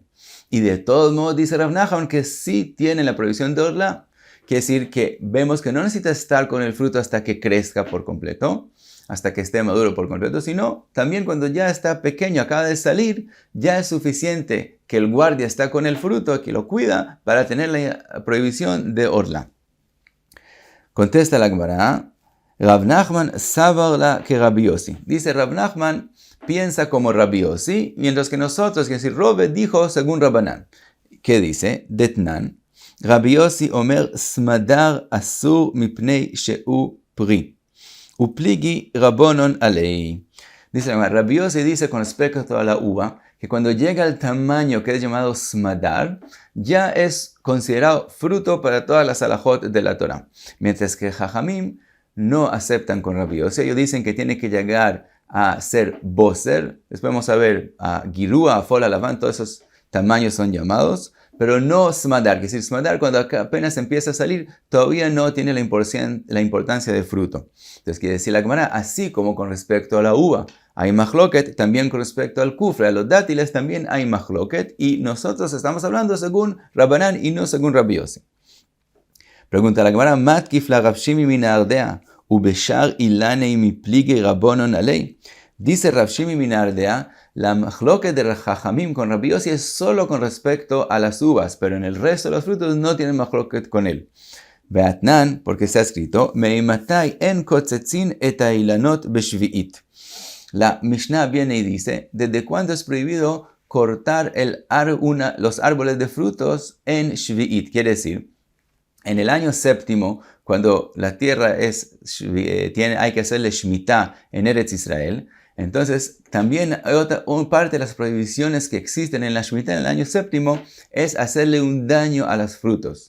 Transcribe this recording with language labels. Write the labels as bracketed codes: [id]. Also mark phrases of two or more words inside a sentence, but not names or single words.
[es] Y de todos modos, dice Rav Nachman que sí tienen la prohibición de orla, quiere decir que vemos que no necesita estar con el fruto hasta que crezca por completo, hasta que esté maduro por completo, sino también cuando ya está pequeño, acaba de salir, ya es suficiente que el guardia está con el fruto, que lo cuida, para tener la prohibición de orla. Contesta la Gemara, Rav Nachman sabarla que Rabbi Yossi. Dice Rav Nachman piensa como Rabbi Yossi, mientras que nosotros, es decir, Rove dijo según Rabbanan. ¿Qué dice? Detnan. [he] רבי יוסי אומר סמדר אסור מפני שהוא פרי. [arc] ופליגי רבנן עליה. [es] Dice Rabbi Yossi dice con respecto a la uva, que cuando llega al tamaño que es llamado smadar, ya es considerado fruto para todas las alajot de la Torah. Mientras que Jajamim no aceptan con Rabbi Yossi, ellos dicen que tiene que llegar a ser boser, después vamos a ver a girúa, a fola, laván, todos esos tamaños son llamados, pero no smadar, que es decir, smadar cuando apenas empieza a salir, todavía no tiene la importancia de fruto. Entonces quiere decir la Gemara, así como con respecto a la uva hay mahloket, también con respecto al kufre, a los dátiles también hay mahloket, y nosotros estamos hablando según Rabbanan y no según Rabbi Yossi. Pregunta la Gemara, [arc] מתקיף לה רב שימי מן ארדא, ובשאר אילני מיפליגי רבנן עליה. [es] Dice Rav Shimi min Ardea, la mahloket de Jajamim con Rabbi Yossi es solo con respecto a las uvas, pero en el resto de los frutos no tienen mahloket con él. Beatnan, porque está escrito, [he] מאימתי אין קוצצין את אילנות בשביעית. [es] La Mishnah viene y dice, ¿desde cuándo es prohibido cortar los árboles de frutos en Shvi'it? Quiere decir, en el año séptimo, cuando la tierra hay que hacerle Shemitah en Eretz Israel, entonces también hay una parte de las prohibiciones que existen en la Shemitah en el año séptimo es hacerle un daño a las frutas.